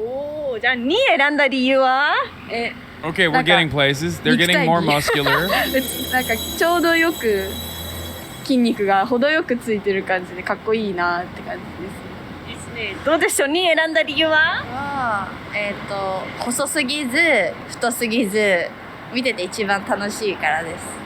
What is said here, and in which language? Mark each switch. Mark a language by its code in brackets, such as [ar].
[ja] おお、じゃあ2選んだ理由は [en] Okay, we're getting places. They're getting more muscular. [ja] なんかちょうどよく筋肉が程よくついてる感じでかっこいいなって感じですね。どうでしょう？2 選んだ理由は細すぎず太すぎず見てて一番楽しいからです。